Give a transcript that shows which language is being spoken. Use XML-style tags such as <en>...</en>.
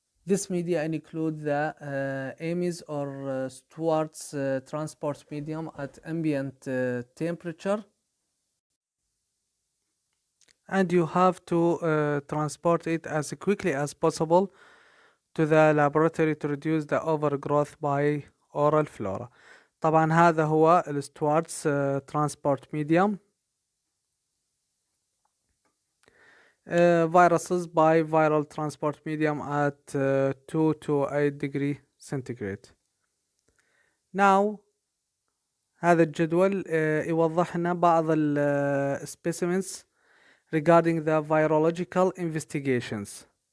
<en>This media include the Ames or Stewart's transport medium at ambient temperature, and you have to transport it as quickly as possible to the laboratory to reduce the overgrowth by oral flora.</en> <ar>طبعا هذا هو الستوارتس transport medium.</ar> <en>Viruses by viral transport medium at 2 to 8 degree centigrade. Now</en> <ar>هذا الجدول يوضح لنا بعض</ar> <en>specimens regarding the virological investigations.</en>